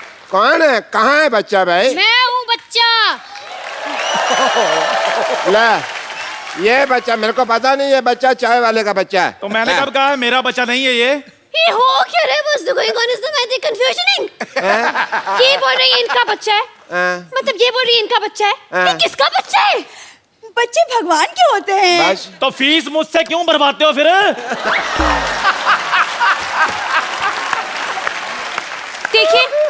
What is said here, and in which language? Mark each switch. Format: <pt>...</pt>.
<hi>कौन है? कहाँ है बच्चा भाई? मैं हूँ बच्चा. ले, ये बच्चा मेरे को पता नहीं. ये बच्चा चाय वाले का बच्चा है. तो मैंने कब कहा है मेरा बच्चा नहीं है ये? ये हो क्या रहा है?</hi> <en>What's going on? Is the confusioning?</en> <hi>ये बोल रही है इनका बच्चा है. मतलब ये बोल रही है इनका बच्चा है. ये किसका बच्चा है? बच्चे भगवान के होते हैं. बस. तो फीस मुझसे क्यों भरवाते हो फिर? देखिए,</hi>